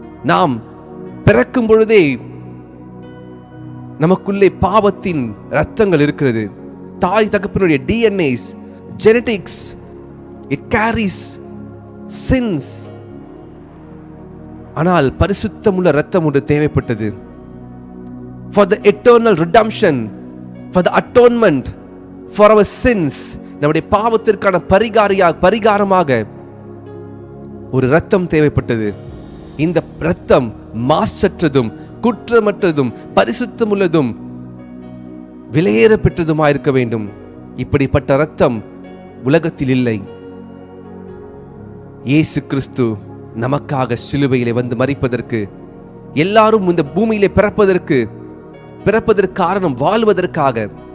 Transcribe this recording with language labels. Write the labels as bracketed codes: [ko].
[ta] நாம் பிறக்கும் பொழுதே நமக்குள்ளே பாவத்தின் இரத்தங்கள் இருக்கிறது. தாய் தகப்பனுடைய [en] DNAs, genetics, it carries sins. [ta] ஆனால் பரிசுத்தமுள்ள இரத்தம் ஒன்று தேவைப்பட்டது. [en] For the eternal redemption, for the atonement, for our sins, [ta] நம்முடைய பாவத்திற்கான பரிகாரமாக ஒரு இரத்தம் தேவைப்பட்டது. இந்த இரத்தம் மாசற்றதும், குற்றமற்றதும், பரிசுத்தமுள்ளதும், விலையேற பெற்றதுமாயிருக்க வேண்டும். இப்படிப்பட்ட இரத்தம் உலகத்தில் இல்லை. இயேசு கிறிஸ்து நமக்காக சிலுவையிலே வந்து மரிப்பதற்கு, எல்லாரும் இந்த பூமியிலே பிறப்பதற்கு காரணம் வாழ்வதற்காக.